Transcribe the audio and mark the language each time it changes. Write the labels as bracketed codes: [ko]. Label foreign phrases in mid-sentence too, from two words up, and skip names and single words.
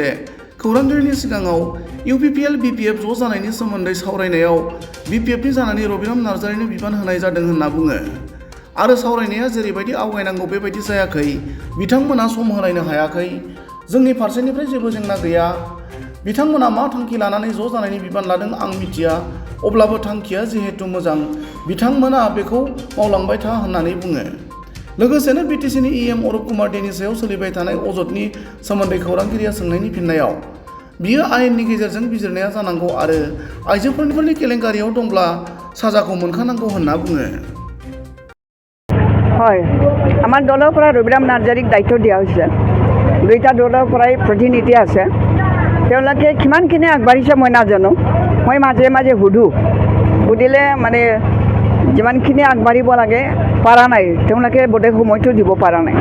[brx] खौरांगिरिनि सिगाङाव इउपिपिएल बिपिएफ ज' जानायनि सोमोन्दै सावरायनायाव बिपिएफनि जानानै रबिराम नार्जारिनो बिबान होनाय जादों होनना बुङो आरो सावरायनाया जेरैबायदि आवगायनांगौ बेबायदि जायाखै, बिथांमोना सम होलायनो हायाखै, जोंनि फारसेनिफ्राय जेबो जेंना गैया, बिथांमोना मा थांखि लानानै ज' जानायनि बिबान लादों आं मिथिया, अब्लाबो थांखिया जिहेतु मोजां बिथांमोना बेखौ मावलांबाय था होननानै बुङो। लोगोसेनो बिटिसिनि इएम अरुप कुमार देनि सायाव सोलिबाय थानाय अजदनि सोमोन्दै खौरांगिरिया सोंनायनि फिननायाव बियो आयेननि गेजेरजों बिजिरनाया जानांगौ आरो आइजोफोरनि केलेंकारियाव दंब्ला साजाखौ मोनखानांगौ होनना बुङो। [as] হয়, আমাৰ দলৰ পৰা ৰবিৰাম নাৰ্জাৰীক দায়িত্ব দিয়া হৈছে। দুইটা দলৰ পৰাই প্ৰতিনিধি আছে। তেওঁলোকে কিমানখিনি আগবাঢ়িছে মই নাজানো। মই মাজে মাজে সুধিলে মানে যিমানখিনি আগবাঢ়িব লাগে পৰা নাই, তেওঁলোকে বোধহয় সময়টো দিব পৰা নাই।